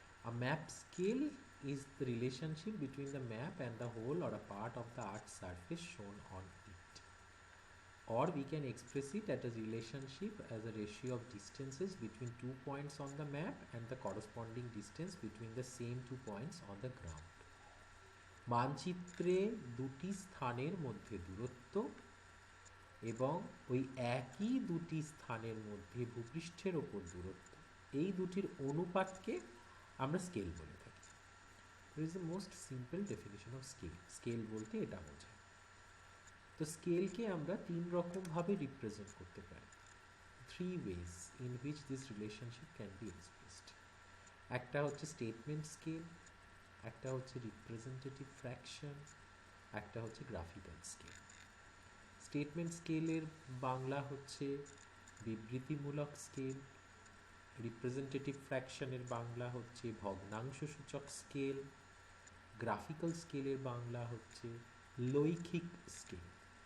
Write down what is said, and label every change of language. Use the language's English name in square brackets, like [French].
[English] A map scale is the relationship between the map and the whole or a part of the earth's surface shown on it. Or we can express it as a relationship as a ratio of distances between 2 points on the map and the corresponding distance between the same 2 points on the ground. [Bangla] মানচিত্রে দুটি স্থানের মধ্যে দূরত্ব এবং ওই একই দুটি স্থানের মধ্যে ভূপৃষ্ঠের ওপর দূরত্ব, এই দুটির অনুপাতকে আমরা স্কেল বলে থাকি। [English] It is the most simple definition of scale. [Bangla] Scale বলতে এটা বোঝায়। তো স্কেলকে আমরা তিন রকমভাবে রিপ্রেজেন্ট করতে পারি। [English] Three ways in which this relationship can be expressed. [Bangla] একটা হচ্ছে স্টেটমেন্ট স্কেল, একটা হচ্ছে রিপ্রেজেন্টেটিভ ফ্র্যাকশন, একটা হচ্ছে গ্রাফিক্যাল স্কেল। স্টেটমেন্ট স্কেলের বাংলা হচ্ছে বিবৃতিমূলক স্কেল, রিপ্রেজেন্টেটিভ ফ্র্যাকশনের বাংলা হচ্ছে ভগ্নাংশ সূচক স্কেল, গ্রাফিক্যাল স্কেলের বাংলা হচ্ছে লৈখিক স্কেল।